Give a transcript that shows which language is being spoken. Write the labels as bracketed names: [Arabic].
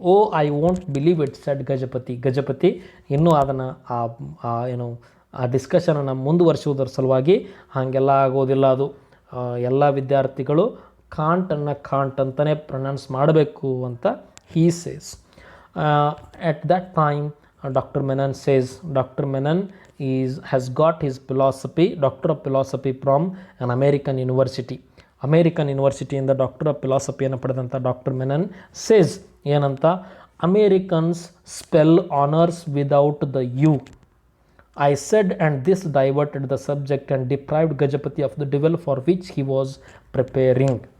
[English] "oh, I won't believe it," [Kannada] shed Gajapati ಇನ್ನೂ ಅದನ್ನು ಆ ಡಿಸ್ಕಷನನ್ನು ಮುಂದುವರಿಸುವುದರ ಸಲುವಾಗಿ, ಹಾಗೆಲ್ಲ ಆಗೋದಿಲ್ಲ, ಅದು ಎಲ್ಲ ವಿದ್ಯಾರ್ಥಿಗಳು ಕಾಂಟನ್ನು ಕಾಂಟ್ ಅಂತಲೇ ಪ್ರೊನೌನ್ಸ್ ಮಾಡಬೇಕು ಅಂತ he says. [English] At that time, Dr. Menon says, Dr. Menon has got his Doctor of Philosophy from an American university. [Kannada] American ಯೂನಿವರ್ಸಿಟಿಯಿಂದ doctor of ಫಿಲಾಸಫಿಯನ್ನು ಪಡೆದಂಥ ಡಾಕ್ಟರ್ ಮೆನನ್ ಸೇಸ್ ಏನಂತ, [English] "Americans spell honours without the U." I said, and this diverted the subject and deprived Gajapati of the duel for which he was preparing.